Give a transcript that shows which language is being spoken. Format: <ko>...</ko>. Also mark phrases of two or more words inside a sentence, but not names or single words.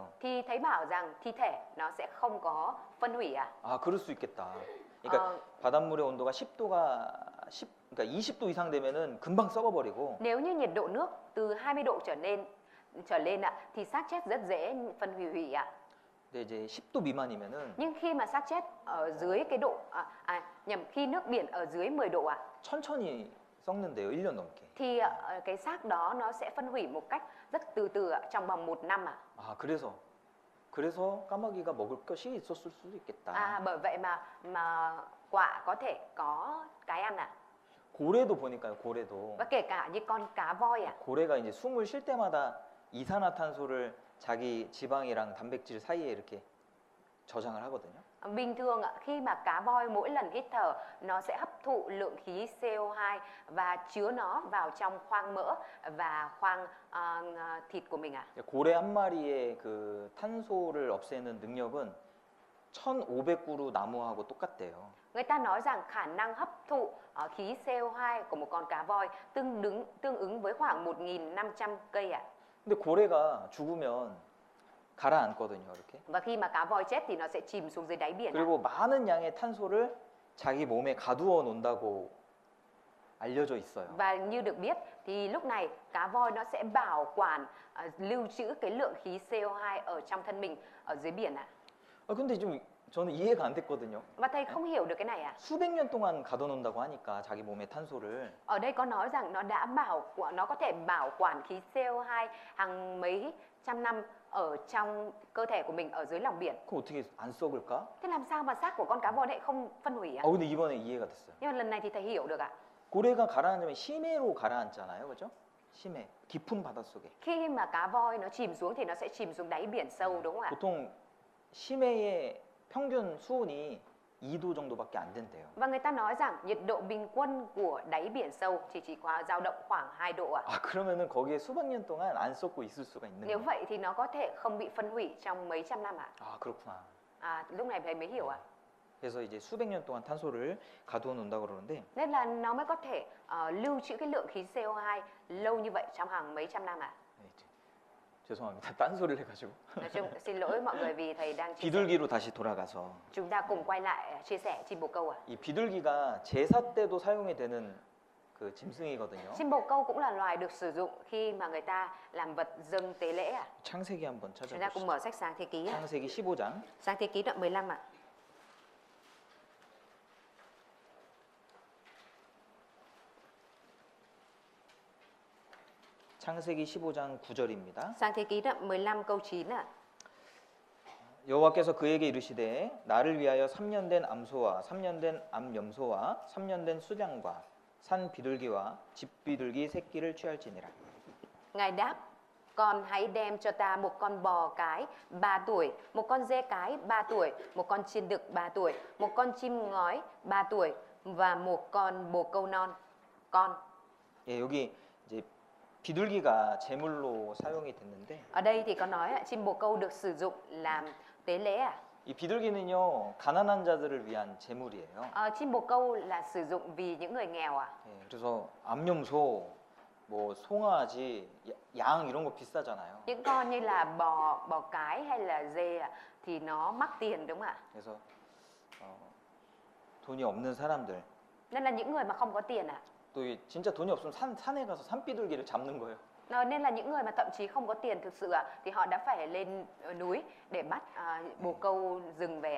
<vi>thì thấy bảo rằng thi thể nó sẽ không có phân hủy ạ.</vi> <ko>아, 그럴 수 있겠다. 그러니까</ko> <vi>Ờ,</vi> <ko>바닷물의 온도가 10도가 그러니까 20도 이상 되면은 금방 썩어버리고</ko> <vi>nếu như nhiệt độ nước từ 20 độ trở lên ạ thì xác chết rất dễ phân hủy ạ.</vi> <ko>근데 이제 10도 미만이면은</ko> <vi>Nhưng khi mà xác chết ở dưới cái độ nhầm khi nước biển ở dưới 10 độ ạ</vi> <ko>천천히 썩는데요. 1년 넘게.</ko> <vi>thì cái xác đó nó sẽ phân hủy một cách rất từ từ ạ, trong vòng 1 năm ạ.</vi> <ko>아, 그래서 까마귀가 먹을 것이 있었을 수도 있겠다.</ko> <vi>Bởi vậy mà quạ có thể có cái ăn ạ.</vi> <ko>고래도 보니까요. 고래도.</ko> <vi>Và kể cả như con cá voi ạ.</vi> <ko>고래가 이제 숨을 쉴 때마다 이산화탄소를 자기 지방이랑 단백질 사이에 이렇게 저장을 하거든요.</ko> <vi>Bình thường ạ, khi mà cá voi mỗi lần hít thở nó sẽ hấp thụ lượng khí CO2 và chứa nó vào trong khoang mỡ và khoang thịt của mình ạ.</vi> <ko>고래 한 마리의 그 탄소를 없애는 능력은 1,500그루 나무하고 똑같대요.</ko> <vi>Người ta nói rằng khả năng hấp thụ khí CO2 của một con cá voi tương ứng với khoảng 1.500 cây ạ.</vi> <ko>근데 고래가 죽으면 가라앉거든요, 이렇게.</ko> <vi>Và khi mà cá voi chết thì nó sẽ chìm xuống dưới đáy biển ạ.</vi> <ko>그리고 많은 양의 탄소를 자기 몸에 가두어 놓는다고 알려져 있어요.</ko> <vi>Và như được biết thì lúc này cá voi nó sẽ bảo quản lưu trữ cái lượng khí CO2 ở trong thân mình ở dưới biển ạ.</vi> <ko>근데 좀 저는 이해가 안 됐거든요.</ko> <vi>Và thầy không hiểu được cái này ạ.</vi> <ko>수백 년 동안 가둬놓는다고 하니까 자기 몸에 탄소를.</ko> <vi>Ở đây có nói rằng nó có thể bảo quản khí CO2 hàng mấy trăm năm ở trong cơ thể của mình ở dưới lòng biển.</vi> <ko>그럼 어떻게 안 썩을까?</ko> <vi>Thế làm sao mà xác của con cá voi lại không phân hủy ạ?</vi> <ko>근데 이번에 이해가 됐어요.</ko> <vi>Nhưng mà lần này thì thầy hiểu được ạ.</vi> <ko>고래가 가라앉으면 심해로 가라앉잖아요, 그죠? 심해, 깊은 바닷속에.</ko> <vi>Khi mà cá voi nó chìm xuống thì nó sẽ chìm xuống đáy biển sâu đúng không ạ?</vi> <ko>보통 심해의 평균 수온이 2도 정도밖에 안 된대요.</ko> <vi>Và người ta nói rằng nhiệt độ bình quân của đáy biển sâu chỉ có dao động khoảng 2 độ ạ.</vi> <ko>그러면은 거기에 수백 년 동안 안 썩고 있을 수가 있는</ko> <vi>Nếu</vi> <ko>거예요.</ko> <vi>vậy thì nó có thể không bị phân hủy trong mấy trăm năm ạ.</vi> <ko>그렇구나.</ko> <vi>Lúc này thầy mới hiểu ạ.</vi> <ko>그래서 이제 수백 년 동안 탄소를 가두어 놓는다고 그러는데</ko> <vi>Nên là nó mới có thể lưu trữ cái lượng khí CO2 lâu như vậy trong hàng mấy trăm năm ạ.</vi> <ko>죄송합니다. 딴소리를 해가지고.</ko> <vi>Nói chung xin lỗi mọi người vì thầy đang chia sẻ.</vi> <ko>비둘기로 다시 돌아가서</ko> <vi>Chúng ta cùng quay lại chia sẻ chim bồ câu ạ.</vi> <ko>이 비둘기가 제사 때도 사용이 되는 그 짐승이거든요.</ko> <vi>Chim bồ câu cũng là loài được sử dụng khi mà người ta làm vật dâng tế lễ ạ.</vi> <ko>창세기 한번</ko> <vi>Chúng ta cùng</vi> <ko>찾아보시죠.</ko> <vi>mở sách Sáng Thế Ký ạ.</vi> <ko>창세기 15장.</ko> <vi>Sáng Thế Ký đoạn 15 ạ.</vi> <ko>창세기 15장 9절입니다.</ko> <vi>Sáng Thế Ký đoạn 15 câu 9 ạ.</vi> <ko>여호와께서 그에게 이르시되 나를 위하여 3년 된 암소와 3년 된 암염소와 3년 된 수장과 산 비둘기와 집 비둘기 새끼를 취할지니라.</ko> <vi>Ngài đáp: Con hãy đem cho ta một con bò cái 3 tuổi, một con dê cái 3 tuổi, một con chiên đực 3 tuổi, một con chim ngói 3 tuổi và một con bồ câu non. Con.</vi> <ko>예, 여기 이제 비둘기가 제물로 사용이 됐는데</ko> <vi>Ở đây thì có nói chim bồ câu được sử dụng làm tế lễ ạ.</vi> <ko>이 비둘기는요 가난한 자들을 위한 제물이에요.</ko> <vi>Chim bồ câu là sử dụng vì những người nghèo ạ.</vi> <ko>예, 그래서 암염소, 뭐 송아지, 양 이런 거 비싸잖아요.</ko> <vi>Những con như là bò cái hay là dê thì nó mắc tiền đúng không ạ?</vi> <ko>그래서 돈이 없는 사람들</ko> <vi>Nên là những người mà không có tiền ạ.</vi> <ko>또 진짜 돈이 없으면 산에 가서 산비둘기를 잡는 거예요.</ko> <vi>Nên là những người mà thậm chí không có tiền thực sự thì họ đã phải lên núi để bắt bồ câu rừng về ạ.</vi>